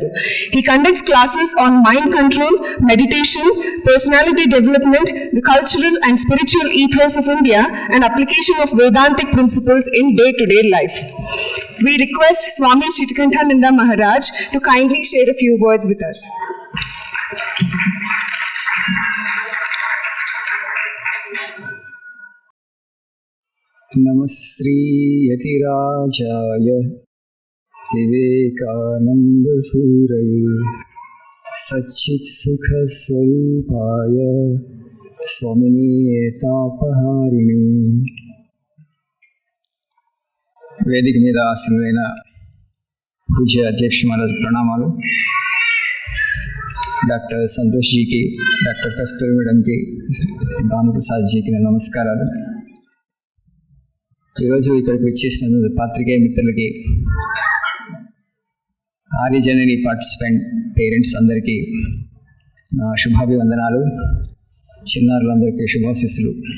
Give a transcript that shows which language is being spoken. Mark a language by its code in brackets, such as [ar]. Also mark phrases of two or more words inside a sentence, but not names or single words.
[en] He conducts classes on mind control, meditation, personality development, the cultural and spiritual ethos of India, and application of Vedantic principles in day-to-day life. We request Swami Shitikanthananda Maharaj to kindly share a few words with us. [sa] नमःश्री यतिराजाय विवेकानन्द सूरये सच्चित् सुख स्वरूपाय स्वामिने तापहारिणे. [te] వేదిక మీద ఆసీనులైన పూజ్య అధ్యక్ష మహారాజ్ ప్రణామాలు. డాక్టర్ సంతోష్ జీకి, డాక్టర్ కస్తూరి మేడంకి, భానుప్రసాద్ జీకి నా నమస్కారాలు. ఈరోజు ఇక్కడికి వచ్చేసిన పాత్రికేయ మిత్రులకి, ఆర్యజనని పార్టిసిపెంట్ పేరెంట్స్ అందరికీ నా శుభాభివందనాలు, చిన్నారులందరికీ శుభాశీస్సులు.